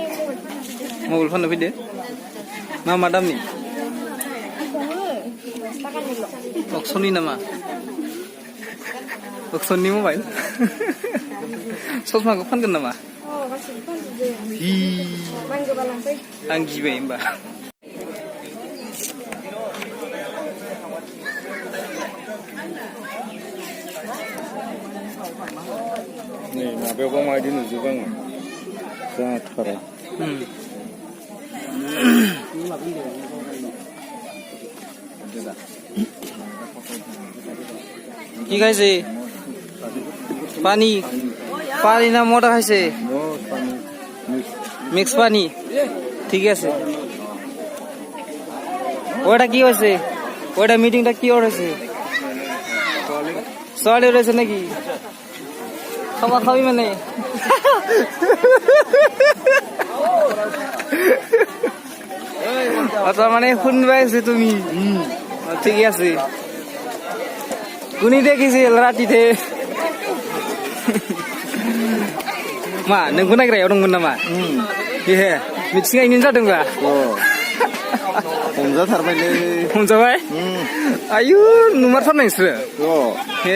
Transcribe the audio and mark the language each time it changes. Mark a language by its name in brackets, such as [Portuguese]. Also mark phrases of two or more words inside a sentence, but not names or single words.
[Bodo] मबाइल फाननो फैदो मा दामनि अक्सननि नामा अक्सननि मबाइल ससमाखौ फानगोन नामा आं गिबाय होमबा नै माबायावबा माबायदि नुजोबो आङो जाथारा [Bangla] কি খাইছে পানি পানি না মোটা খাইছে মিক্স পানি ঠিক আছে ওটা কি হয়েছে ওটা মিটিংটা কি হয়েছে সলি রয়েছে নাকি খাওয়া খাবি মানে আচ্ছা মানে শুনবাই আছো তুমি ঠিকই আছে [Bodo] कुनी देखिसिल रातिथे मा नोंखौ नायग्रायाव दंमोन नामा ए मिथिंगायैनो जादोंबा हमजाथारबायलै हमजाबाय आयु नुमारथारनाय नोंसोरो हे